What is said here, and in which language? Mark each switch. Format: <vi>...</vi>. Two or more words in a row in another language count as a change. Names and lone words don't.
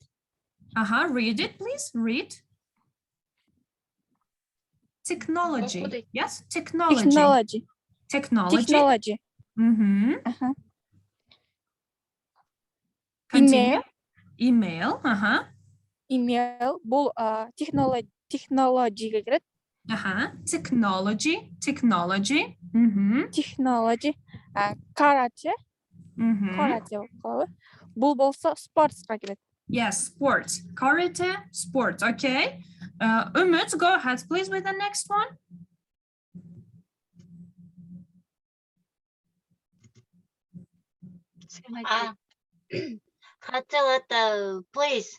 <en>Read it, please. Read. Technology. Yes, technology. Technology. Continue. Email. Email.</en> <ky>Бул технологияга кирет.</ky> <en>Technology. Technology.</en> <ky>Karate. Karate болуп калабы. Бул болсо спортска кирет.</ky> <en>Yes, sports. Karate, sports. Okay. Umut, go ahead, please, with the next one. Хотела place.</en>